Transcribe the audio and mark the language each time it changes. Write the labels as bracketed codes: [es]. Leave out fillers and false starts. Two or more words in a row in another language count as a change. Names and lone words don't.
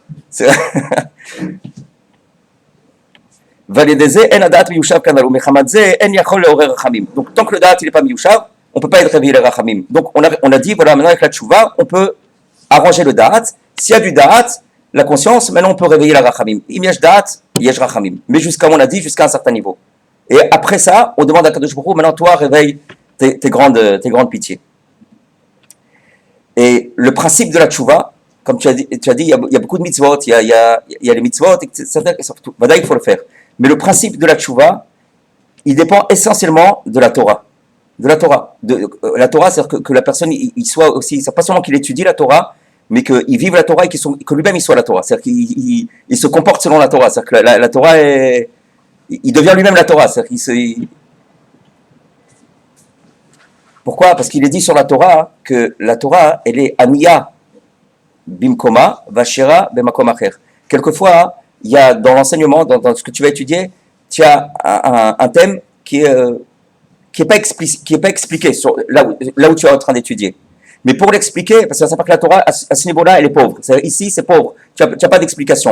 [fr] Donc tant que le da'at il est pas miyushav, on peut pas être réveillé les rachamim. Donc on a dit voilà maintenant avec la tchouva on peut arranger le da'at. S'il y a du da'at, la conscience, maintenant on peut réveiller la rachamim. [he] אם יש דעת, יש רחמים. [fr] Mais jusqu'à on a dit jusqu'à un certain niveau. Et après ça, on demande à [he] קדוש ברוך הוא, [fr] maintenant toi réveille tes grandes pitiés. Et le principe de la tchouva, comme tu as dit, il y a beaucoup de mitzvot, il y a les mitzvot, etc. Voilà, il faut le faire. Mais le principe de la tchouva, il dépend essentiellement de la Torah. De la Torah. La Torah, c'est-à-dire que la personne, il soit aussi, c'est pas seulement qu'il étudie la Torah, mais qu'il vive la Torah et que lui-même il soit la Torah. C'est-à-dire qu'il se comporte selon la Torah. C'est-à-dire que la Torah est. Il devient lui-même la Torah. C'est-à-dire Pourquoi? Parce qu'il est dit sur la Torah que la Torah, elle est [he] עניה במקומה, ועשירה במקום אחר. [fr] Quelquefois, il y a dans l'enseignement, dans ce que tu vas étudier, tu as un thème qui est pas expliqué sur, là où tu es en train d'étudier. Mais pour l'expliquer, parce que ça veut dire que la Torah, à ce niveau-là, elle est pauvre. Ici, c'est pauvre. Tu n'as pas d'explication.